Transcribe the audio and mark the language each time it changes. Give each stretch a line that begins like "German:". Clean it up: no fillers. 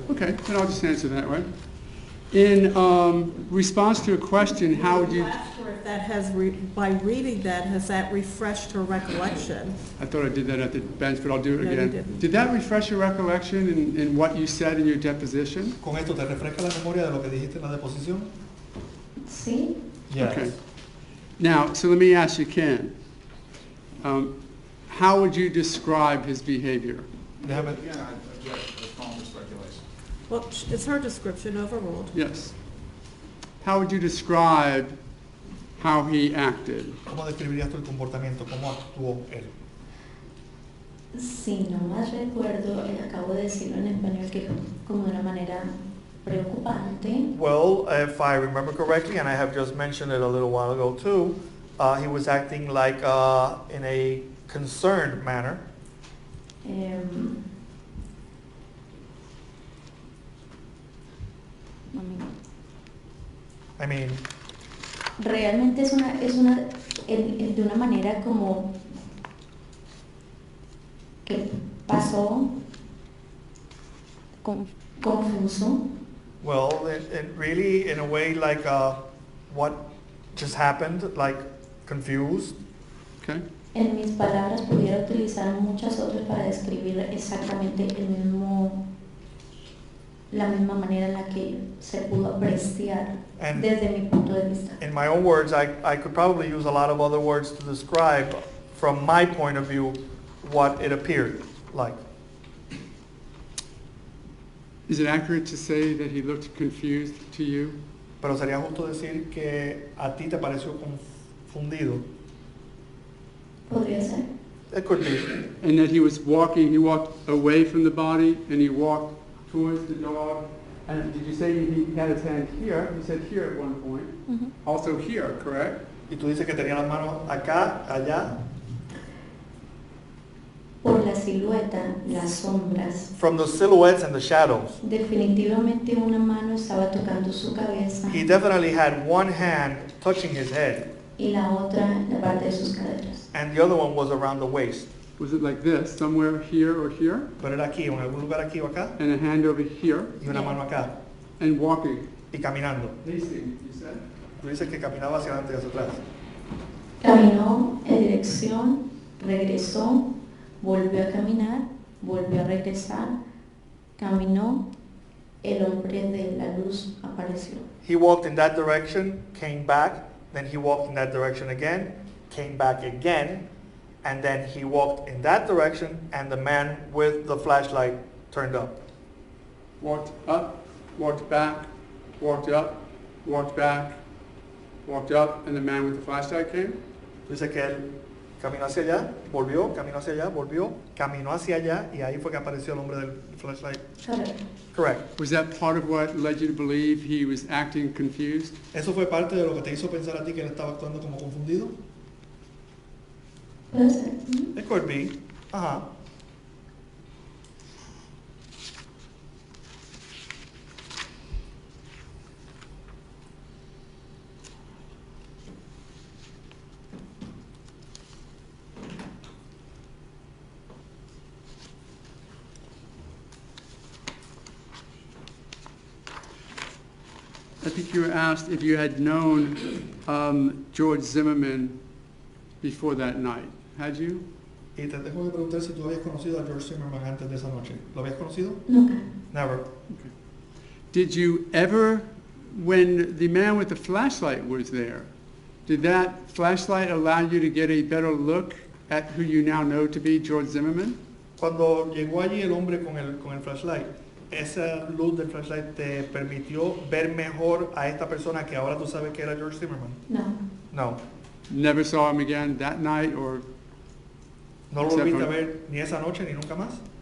English: Okay, then I'll just answer that way. In response to a question, how would you? Ask her if that has, by reading that, has that refreshed her recollection? I thought I did that at the bench, but I'll do it No, you again. didn't. Did that refresh your recollection in what you said in your deposition?
Spanish: ¿Con esto te refresca la memoria de lo que dijiste en la deposición? Sí.
English: Yes. Okay. Now, so let me ask you, Ken. How would you describe his behavior?
Spanish: Déjame,
English: Again, I object to this calling for speculation. Well, it's her description overruled. Yes. How would you describe how he acted?
Spanish: ¿cómo describirías tú el comportamiento? ¿Cómo actuó él? Si no más recuerdo, acabo de decirlo en español que como de una manera preocupante.
English: Well, if I remember correctly, and I have just mentioned it a little while ago too, he was acting like in a concerned manner. Em, I mean,
Spanish: realmente es de una manera como que pasó confuso.
English: well, it really, in a way, like what just happened, like confused. Okay.
Spanish: En mis palabras pudiera utilizar muchas otras para describir exactamente la misma manera en la que se pudo apreciar
English: And
Spanish: desde mi punto de vista.
English: in my own words, I could probably use a lot of other words to describe, from my point of view, what it appeared like. Is it accurate to say that he looked confused to you?
Spanish: Pero sería justo decir que a ti te pareció confundido. Podría ser.
English: It could be. And that he walked away from the body and he walked towards the dog. And did you say he had his hand here? You said here at one point. Also here, correct?
Spanish: Y tú dices que tenía las manos acá, allá. Por la silueta, las sombras.
English: From the silhouettes and the shadows.
Spanish: Definitivamente una mano estaba tocando su cabeza
English: He definitely had one hand touching his head,
Spanish: y la otra la parte de sus caderas.
English: and the other one was around the waist. Was it like this, somewhere here or here?
Spanish: Pero era aquí, en algún lugar aquí o acá,
English: And a hand over here?
Spanish: y una mano acá,
English: And walking?
Spanish: y caminando.
English: Pacing, you said?
Spanish: Tú dices que caminaba hacia adelante y hacia atrás. Caminó en dirección, regresó, volvió a caminar, volvió a regresar, caminó, el hombre de la luz apareció.
English: He walked in that direction, came back, then he walked in that direction again, came back again, and then he walked in that direction, and the man with the flashlight turned up. Walked up, walked back, walked up, walked back, walked up, and the man with the flashlight came?
Spanish: Dice que él caminó hacia allá, volvió, caminó hacia allá, volvió, caminó hacia allá, y ahí fue que apareció el hombre del flashlight. Correcto.
English: Correct. Was that part of what led you to believe he was acting confused?
Spanish: ¿Eso fue parte de lo que te hizo pensar a ti que él estaba actuando como confundido? Puede ser.
English: It could be. Ajá. I think you were asked if you had known George Zimmerman before that night. Had you?
Spanish: Y te tengo que preguntar si tú habías conocido a George Zimmerman antes de esa noche. ¿Lo habías conocido? Nunca.
English: Never. Did you ever, when the man with the flashlight was there, did that flashlight allow you to get a better look at who you now know to be George Zimmerman?
Spanish: Cuando llegó allí el hombre con el flashlight, esa luz del flashlight te permitió ver mejor a esta persona que ahora tú sabes que era George Zimmerman. No.
English: No. Never saw him again that night or?
Spanish: No lo volviste a ver ni esa noche ni nunca más.